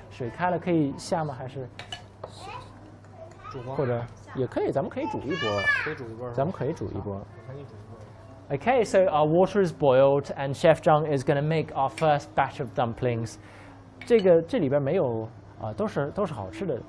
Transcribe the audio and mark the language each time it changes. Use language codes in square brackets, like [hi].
[zh] 水开了可以下吗？还是或者也可以，咱们可以煮一波。可以煮一波。咱们可以煮一波。 [en] Okay, so our water is boiled, and Chef Zhang is going to make our first batch of dumplings. [zh] 这里边没有啊，都是好吃的。